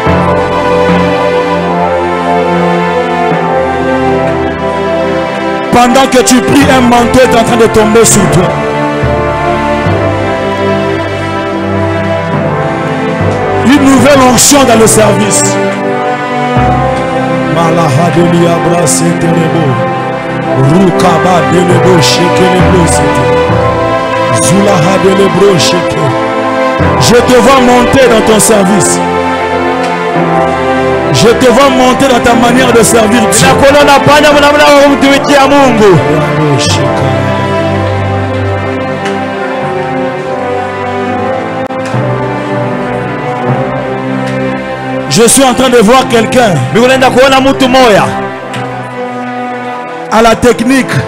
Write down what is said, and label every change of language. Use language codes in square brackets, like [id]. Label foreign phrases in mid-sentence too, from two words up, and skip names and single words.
[fr] Pendant que tu pries, un manteau est en train de tomber sur toi. Une nouvelle onction dans le service. Malaha Delia Brasete Nebo. Rukaba Delebo Sheke Nebo Sete. Zulaha Delebro Sheke. Je te vois monter dans ton service. Je te vois monter dans ta manière de servir Dieu. Je suis en train de voir quelqu'un à la technique.